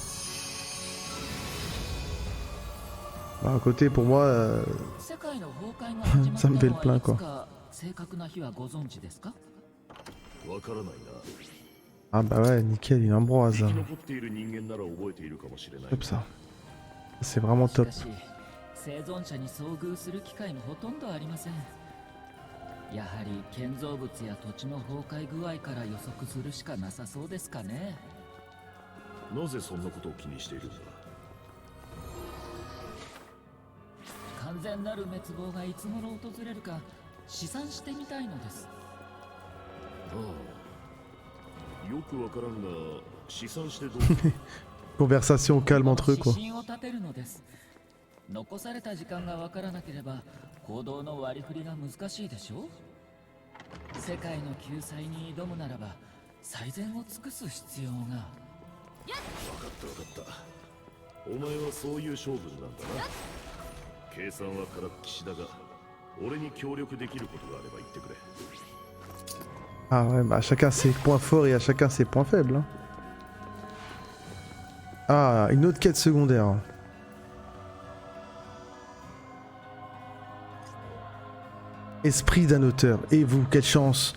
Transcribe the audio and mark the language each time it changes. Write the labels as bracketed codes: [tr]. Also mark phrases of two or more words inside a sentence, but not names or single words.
[fr] Bah, à côté, pour moi, ça me fait le plein, quoi. Ah bah ouais, nickel, une ambroise. Top ça. C'est vraiment top. [ja] 生存者に遭遇する機会もほとんどありません。やはり建造物や土地の崩壊具合から予測するしかなさそうですかね。なぜそんなことを気にしているんだ。完全なる滅亡がいつ頃訪れるか試算してみたいのです。ああ、よくわからんが試算してどう [fr] Conversation calme entre eux, quoi. [ja] 指針を立てるのです。残された時間がわからなければ行動の割り振りが難しいでしょう。世界の救済に挑むならば最善を尽くす必要が。分かったお前はそういう勝負なんだな。計算はからっきしだが俺に協力できることがあれば言ってくれ。 [fr] Ah ouais, bah à chacun ses points forts et à chacun ses points faibles. Hein. Ah, une autre quête secondaire. Esprit d'un auteur. Et vous, quelle chance.